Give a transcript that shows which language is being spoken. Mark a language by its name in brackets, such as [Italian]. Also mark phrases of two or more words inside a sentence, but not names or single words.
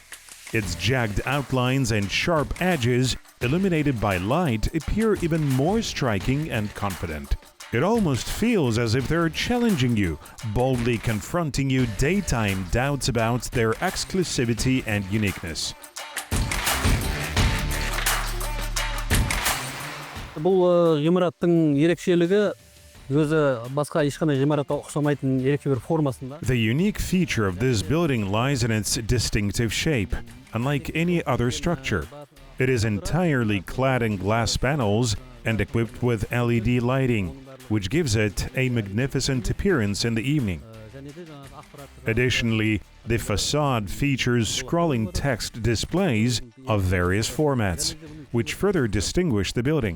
[English] Its jagged outlines and sharp edges, illuminated by light, appear even more striking and confident. It almost feels as if they're challenging you, boldly confronting you daytime doubts about their exclusivity and uniqueness. [Kazakh] Бұл ғимараттың ерекшелігі өзі басқа ешқандай ғимаратқа ұқсамайтын ерекше бір формасында. [English] The unique feature of this building lies in its distinctive shape. Unlike any other structure, it is entirely clad in glass panels and equipped with LED lighting, which gives it a magnificent appearance in the evening. Additionally, the facade features scrolling text displays of various formats, which further distinguish the building.